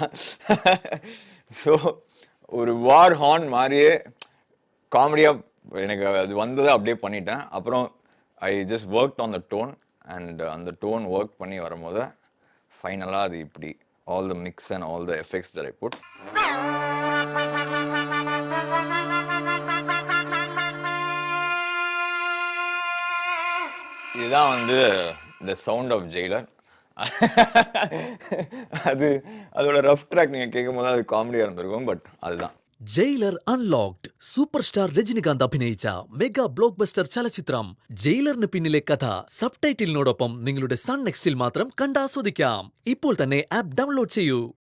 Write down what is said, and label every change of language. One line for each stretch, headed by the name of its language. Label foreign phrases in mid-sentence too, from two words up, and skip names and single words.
Tamil: ஸோ ஒரு வார் ஹார்ன் மாதிரியே காமெடியாக எனக்கு அது வந்ததை அப்படியே பண்ணிட்டேன். அப்புறம்
English: I just work on the tone,
Tamil: அண்ட் அந்த டோன் ஒர்க் பண்ணி வரும்போது ஃபைனலாக அது இப்படி
English: all the mix and all the effects that I put.
Tamil: இதுதான் வந்து
English: the sound of Jailer.
Tamil: அதோட ரஃப் ட்ராக் நீங்க கேட்கும் போது அது காமெடியா இருந்திருக்கும், பட் அதுதான்.
Malayalam: ജയിലർ അൺലോക്ഡ്
English: super star
Malayalam: രജനികാന്ത് അഭിനയിച്ച
English: mega block buster
Malayalam: ചലച്ചിത്രം ജയിലറിന് പിന്നിലെ കഥ സബ് ടൈറ്റിലിനോടൊപ്പം നിങ്ങളുടെ സൺ നെക്സ്റ്റിൽ മാത്രം കണ്ടാസ്വദിക്കാം. ഇപ്പോൾ തന്നെ ആപ്പ് ഡൗൺലോഡ് ചെയ്യൂ.